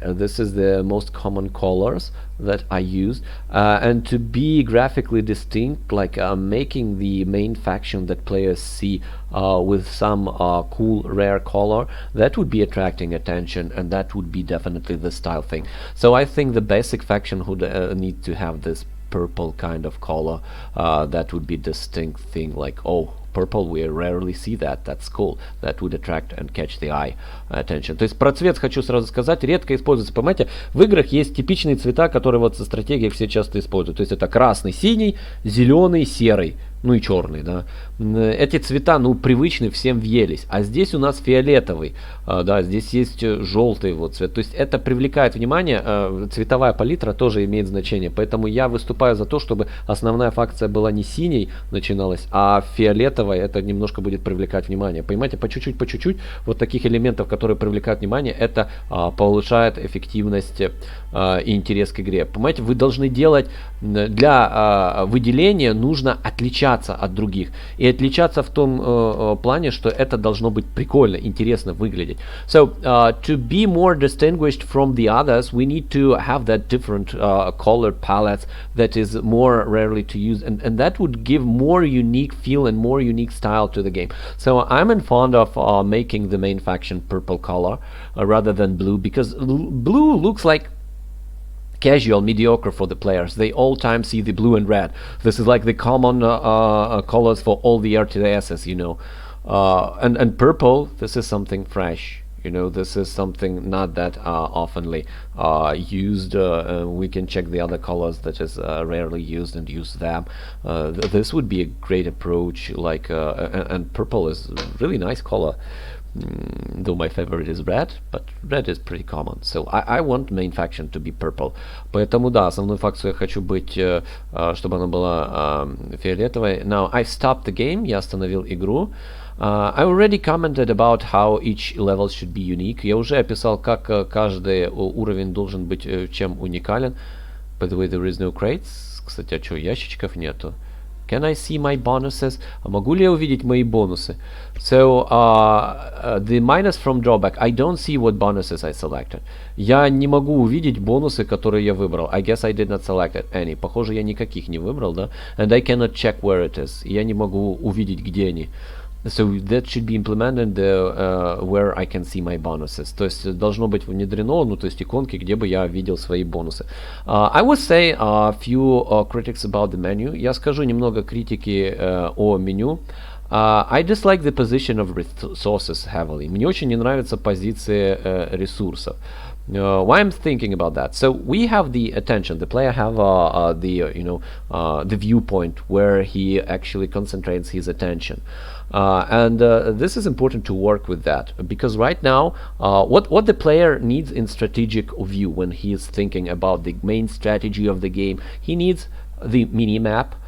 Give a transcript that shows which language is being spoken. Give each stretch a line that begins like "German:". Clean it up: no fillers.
English: This is the most common colors that I use, and to be graphically distinct, like making the main faction that players see with some cool rare color, that would be attracting attention, and that would be definitely the style thing. So I think the basic faction would need to have this purple kind of color. That would be distinct thing, like, oh, purple, we rarely see that, that's cool, that would attract and catch the eye attention.
Russian: То есть про цвет хочу сразу сказать, редко используется, понимаете, в играх есть типичные цвета, которые вот со стратегией все часто используют, то есть это красный, синий, зеленый, серый, ну и черный, да. Эти цвета, ну, привычны, всем въелись, а здесь у нас фиолетовый, да, здесь есть желтый вот цвет, то есть это привлекает внимание, цветовая палитра тоже имеет значение, поэтому я выступаю за то, чтобы основная факция была не синей начиналась, а фиолетовой, это немножко будет привлекать внимание, понимаете, по чуть-чуть, вот таких элементов, которые привлекают внимание, это повышает эффективность и интерес к игре, понимаете, вы должны делать, для выделения нужно отличаться от других. И отличаться в том плане, что это должно быть прикольно, интересно выглядеть.
English: So, to be more distinguished from the others, we need to have that different color palettes that is more rarely to use, and that would give more unique feel and more unique style to the game. So I'm in fond of making the main faction purple color rather than blue, because blue looks like casual, mediocre for the players. They all time see the blue and red. This is like the common colors for all the RTSs, you know. And purple, this is something fresh. You know, this is something not that oftenly used. We can check the other colors that is rarely used and use them. This would be a great approach. Like and purple is a really nice color. Though my favorite is red, but red is pretty common. So I want main faction to be purple.
Russian: Поэтому да, основную факцию я хочу быть, чтобы она была фиолетовой.
English: Now I stopped the game.
Russian: Я остановил игру.
English: I already commented about how each level should be unique.
Russian: Я уже описал, как каждый уровень должен быть чем уникален.
English: By the way, there is no crates.
Russian: Кстати, а что, ящичков нету?
English: Can I see my bonuses?
Russian: Могу ли я увидеть мои бонусы?
English: So, the minus from drawback. I don't see what bonuses I selected.
Russian: Я не могу увидеть бонусы, которые я выбрал.
English: I guess I did not select any.
Russian: Похоже, я никаких не выбрал, да?
English: And I cannot check where it is.
Russian: Я не могу увидеть, где они.
English: So that should be implemented where I can see my bonuses.
Russian: То есть должно быть внедрено, ну то есть иконки, где бы я видел свои бонусы.
English: I would say a few critics about the menu.
Russian: Я скажу немного критики о меню.
English: I dislike the position of resources heavily.
Russian: Мне очень не нравится позиция ресурсов.
English: Why I'm thinking about that? So we have the attention. The player have the viewpoint where he actually concentrates his attention, and this is important to work with that, because right now, what the player needs in strategic view when he is thinking about the main strategy of the game, he needs the mini map.